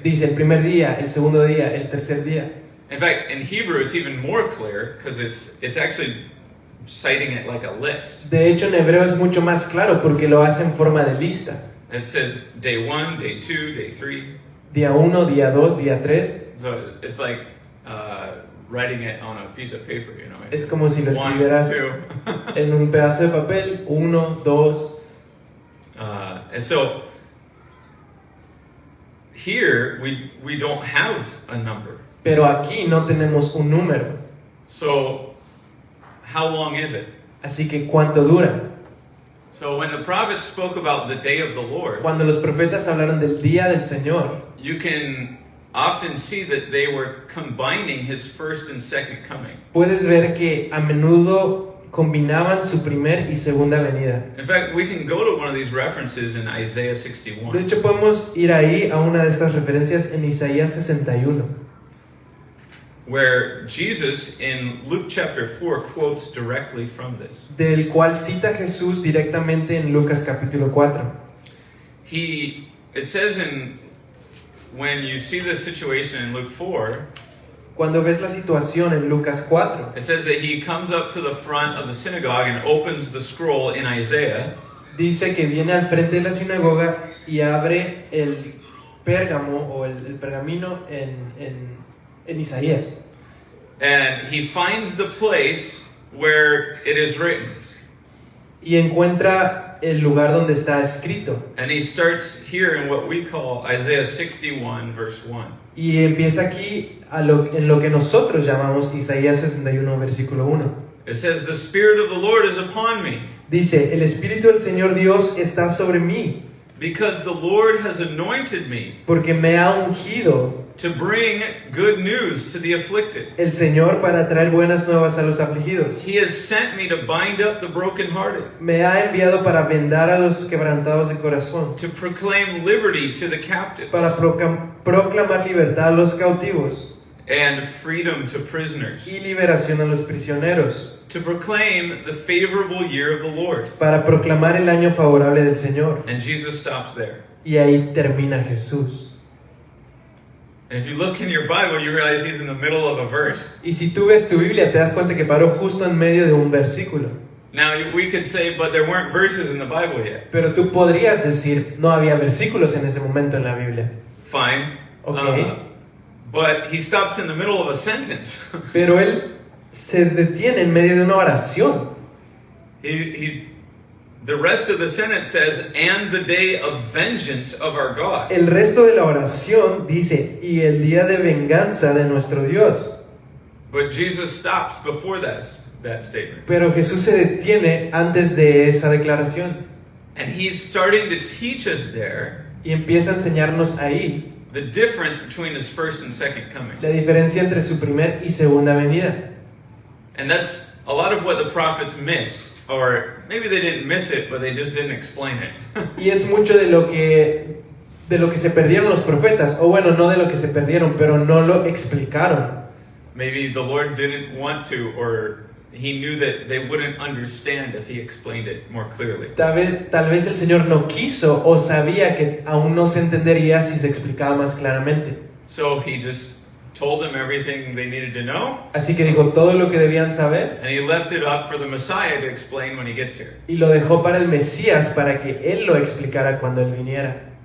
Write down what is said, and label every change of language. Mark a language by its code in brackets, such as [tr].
[es] Dice el primer día, el segundo día, el tercer día. [en] In fact, in Hebrew, it's even more clear because it's actually citing it like a list. [es] De hecho, en hebreo es mucho más claro porque lo hace en forma de lista. [en] It says day 1, day 2, day 3. [es] Día 1, día 2, día 3. [en] So it's like writing it on a piece of paper, you know. [es] Es como si lo [en] 1, [es] escribieras [en] 2. [es] en un pedazo de papel. 1, 2. [en] And so here we don't have a number. [es] Pero aquí no tenemos un número. [en] So how long is it? [es] Así que, ¿cuánto dura? [en] So when the prophets spoke about the day of the Lord, [es] Cuando los profetas hablaron del día del Señor, [en] you can often see that they were combining his first and second coming. [es] puedes ver que a menudo combinaban su primer y segunda venida. [en] In fact, we can go to one of these references in Isaiah [es] De [en] 61. [es] hecho, podemos ir ahí a una de estas referencias en Isaías 61, [en] Where Jesus in Luke chapter 4 quotes directly from this. [es] del cual cita Jesús directamente en Lucas capítulo 4. [en] It says when you see this situation in Luke 4, [es] Cuando ves la situación en Lucas 4, [en] it says that he comes up to the front of the synagogue and opens the scroll in Isaiah. [es] dice que viene al frente de la sinagoga y abre el pérgamo o el pergamino en Isaías. [en] And he finds the place where it is written. [es] Y encuentra el lugar donde está escrito. [en] And he starts here in what we call Isaiah 61 verse 1. [es] Y empieza aquí en lo que nosotros llamamos Isaías 61, versículo 1. [en] It says, "The Spirit of the Lord is upon me, [es] Dice, el Espíritu del Señor Dios está sobre mí, [en] because the Lord has anointed me [es] porque me ha ungido [en] to bring good news to the afflicted. [es] el Señor para traer buenas nuevas a los afligidos. [en] He has sent me to bind up the brokenhearted, [es] Me ha enviado para vendar a los quebrantados de corazón, [en] to proclaim liberty to the captives, [es] para proclamar libertad a los cautivos [en] and freedom to prisoners, [es] y liberación a los prisioneros, [en] to proclaim the favorable year of the Lord." [es] para proclamar el año favorable del Señor. [en] And Jesus stops there. [es] Y ahí termina Jesús. [en] And if you look in your Bible, you realize he's in the middle of a verse. [es] Y si tú ves tu Biblia, te das cuenta que paró justo en medio de un versículo. [en] Now, we could say, but there weren't verses in the Bible yet. [es] Pero tú podrías decir, no había versículos en ese momento en la Biblia. [en] Fine. [es] Okay. [en] But he stops in the middle of a sentence. [es] Pero él se detiene en medio de una oración. [en] The rest of the sentence says, "And the day of vengeance of our God." [es] El resto de la oración dice, y el día de venganza de nuestro Dios. [en] But Jesus stops before that statement. [es] Pero Jesús se detiene antes de esa declaración. [en] And he's starting to teach us there [es] Y empieza a enseñarnos ahí [en] the difference between his first and second coming. [es] la diferencia entre su primer y segunda venida. [en] And that's a lot of what the prophets missed. Or maybe they didn't miss it, but they just didn't explain it. [es] Y es mucho de lo que se perdieron los profetas, o bueno, no de lo que se perdieron, pero no lo explicaron. [en] Maybe the Lord didn't want to, or he knew that they wouldn't understand if he explained it more clearly. [es] Tal vez el Señor no quiso o sabía que aún no se entendería si se explicaba más claramente. [en] So he just told them everything they needed to know, [es] Así que dijo todo lo que debían saber [en] and he left it up for the Messiah to explain when he gets here. [es] y lo dejó para el Mesías para que Él lo explicara cuando Él viniera.